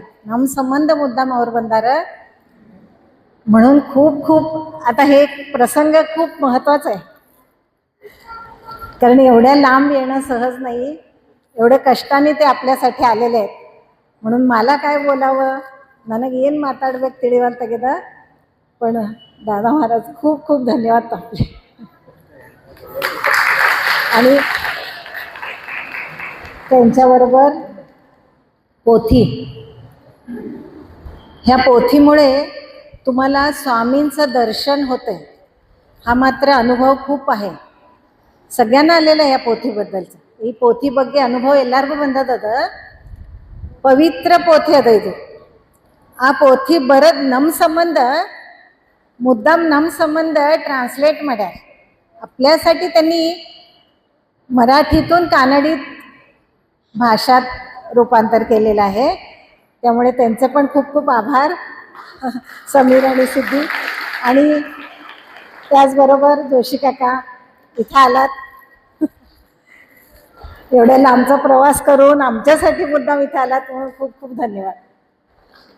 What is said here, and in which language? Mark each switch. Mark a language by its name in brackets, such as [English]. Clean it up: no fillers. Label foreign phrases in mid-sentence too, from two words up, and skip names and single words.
[Marathi] हम संबंध मुद्दाम और बंदार. म्हणून खूप खूप आता हे प्रसंग खूप महत्त्वाचा आहे. कारण एवढ्या लांब येणं सहज नाही, एवढ्या कष्टाने ते आपल्यासाठी आलेले आहेत. म्हणून मला काय बोलावं, [Kannada] ನನಗೆ ಏನು ಮಾತಾಡ್ಬೇಕು ತಿಳಿವಲ್ ತೆಗೆದ. [Marathi] पण दादा महाराज खूप खूप धन्यवाद आपले. आणि त्यांच्याबरोबर पोथी, ह्या पोथीमुळे तुम्हाला स्वामींचं दर्शन होतंय. हा मात्र अनुभव खूप आहे, [Kannada] ಸಗ್ಯಾನ ಅಲ್ಲೆಲ್ಲ ಯಾ ಪೋಥಿ ಬದ್ದಲ್ಸ. ಈ ಪೋಥಿ ಬಗ್ಗೆ ಅನುಭವ ಎಲ್ಲರಿಗೂ ಬಂದದ. ಪವಿತ್ರ ಪೋಥಿ ಅದ ಇದು. ಆ ಪೋಥಿ ಬರೋದು ನಮ್ಮ ಸಂಬಂಧ, ಮುದ್ದಾಮ್ ನಮ್ಮ ಸಂಬಂಧ ಟ್ರಾನ್ಸ್ಲೇಟ್ ಮಾಡ್ಯಾರ. [Marathi] आपल्यासाठी त्यांनी मराठीतून कानडीत भाषात रूपांतर केलेलं आहे. त्यामुळे त्यांचे पण खूप खूप आभार समीर आणि सिद्धी. आणि त्याचबरोबर जोशी काका इथं आलात, एवढ्या लांबचा प्रवास करून आमच्यासाठी मुद्दाम इथं आलात, म्हणून खूप खूप धन्यवाद.